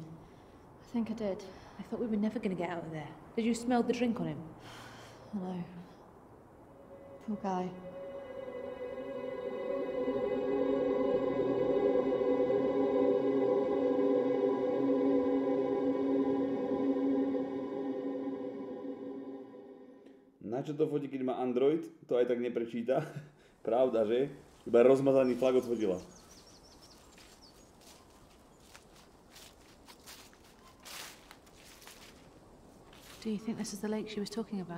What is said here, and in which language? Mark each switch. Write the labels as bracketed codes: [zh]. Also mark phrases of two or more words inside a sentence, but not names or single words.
[en] I think I did. I thought we were never going to get out of there. Did you smell the drink on him? No. Poor guy. [sk] Na čo to fotí, keď má Android? To aj tak neprečíta. Pravda, že? Iba rozmazaný flag odfotila. [en] Do you think this is the lake she was talking about?